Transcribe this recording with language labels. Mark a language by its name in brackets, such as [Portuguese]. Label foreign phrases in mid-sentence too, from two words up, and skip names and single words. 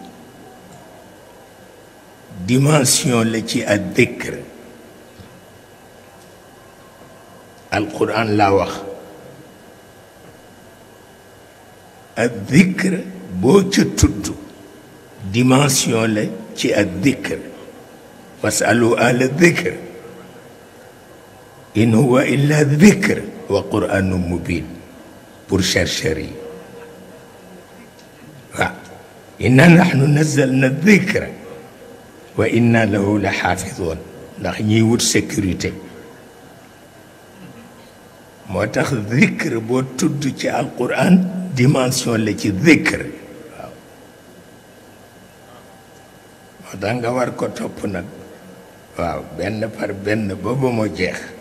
[Wolof] dimension la ci ak [Arabic] ذكر القرآن [Wolof] laa wax ak dhikr boo ca tudd dimension la ci ak dhikr [Arabic] واسألوا أهل الذكر إن هو إلا ذكر وقرآن مبين [French] pour chercheurs [Wolof] yi waaw [Arabic] إنا نحن نزلنا الذكر وإنا له لحافظون [Wolof] ndax ñiy wut sécurité moo tax dhikr boo tudd ci alquran dimension la ci dhikr waaw moo tax nga war ko topp nag waaw benn par benn ba ba mu jeex